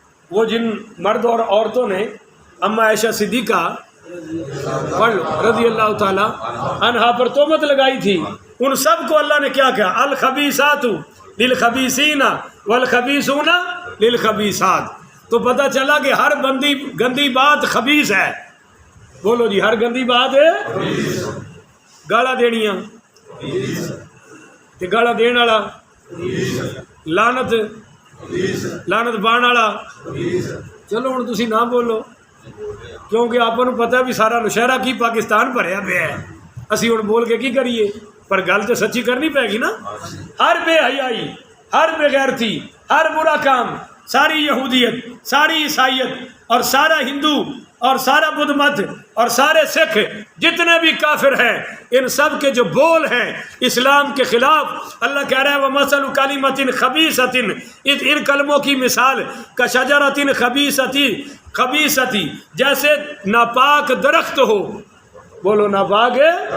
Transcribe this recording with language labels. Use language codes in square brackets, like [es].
[ur] وہ جن مرد اور عورتوں نے اما عائشہ صدیقہ رضی اللہ تعالی عنہا پر تہمت لگائی تھی، ان سب کو اللہ نے کیا کہا؟ [ar] الخبیثات للخبیثین والخبیثون للخبیثات. [ur] تو پتہ چلا کہ ہر گندی بات خبیث ہے. بولو جی، ہر گندی بات ہے. [pa] گالا دینیاں تے گالا دین والا، لعنت پان والا. چلو ہن تسی نہ بولو، کیونکہ آپ کو پتہ بھی سارا نشہرہ کی پاکستان بھریا پیا ہے. اسی ہن بول کے کی کریے؟ پر گل تو سچی کرنی پے گی نا. [ur] ہر بے حیائی، ہر بے غیرتی، ہر برا کام، ساری یہودیت، ساری عیسائیت اور سارا ہندو اور سارا بدھ مت اور سارے سکھ جتنے بھی کافر ہیں، ان سب کے جو بول ہیں اسلام کے خلاف، اللہ کہہ رہا ہے [ar] وَمَثَلُ كَلِمَةٍ خَبِيثَةٍ، [ur] ان کلموں کی مثال [ar] كَشَجَرَةٍ خبیثتی، [ur] جیسے ناپاک درخت ہو. بولو ناپاک ہے.